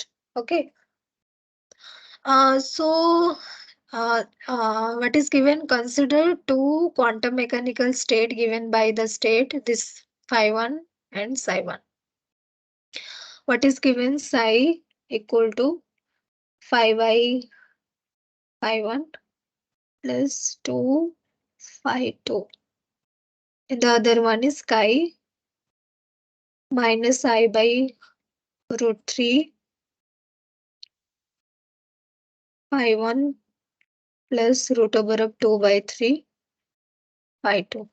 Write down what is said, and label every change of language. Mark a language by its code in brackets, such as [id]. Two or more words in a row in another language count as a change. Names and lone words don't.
[en] Okay. So what is given? Consider two quantum mechanical state given by the state this phi1 and psi1. What is given? Psi equal to phi by phi1 plus 2 phi 2. And the other one is chi minus I by root 3 phi1 plus root over of 2 by 3 phi 2.